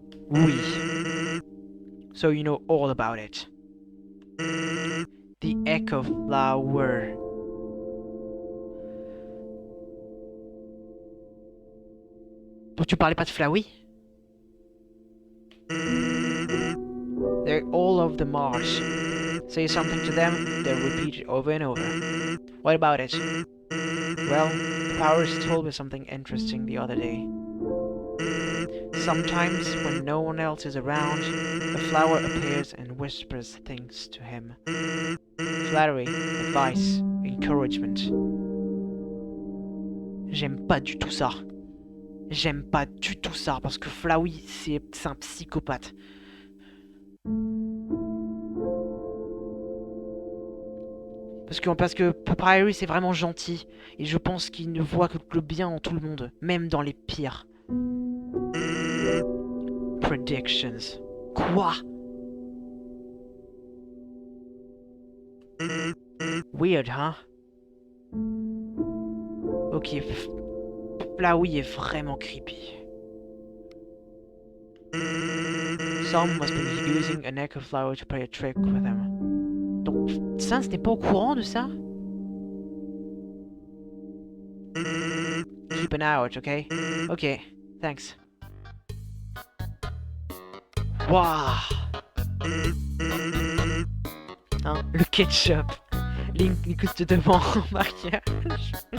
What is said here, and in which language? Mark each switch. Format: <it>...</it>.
<en>Oui. So you know all about it. The Echo Flower.</en> <fr>Donc tu parlais pas de Flowey?</fr> <en>They're all over the marsh. Say something to them, they'll repeat it over and over. What about it? Well, the powers told me something interesting the other day. Sometimes, when no one else is around, a flower appears and whispers things to him. Flattery, advice, encouragement.</en> <fr>J'aime pas du tout ça. J'aime pas du tout ça, parce que Flowey, c'est un psychopathe. Parce que Papyrus c'est vraiment gentil, et je pense qu'il ne voit que le bien en tout le monde, même dans les pires.</fr> <en>Predictions.</en> <fr>Quoi?</fr> <en>Weird, hein?</en> <fr>Ok, Flowey est vraiment creepy.</fr> <en>Some must be using an echo flower to play a trick with him.</en> <fr>Donc, ça, c'était pas au courant de ça?</fr> <en>Keep an eye out, okay? Okay, thanks. Waouh!</en> <fr>Hein, le ketchup. Linkus te demande en mariage.</fr>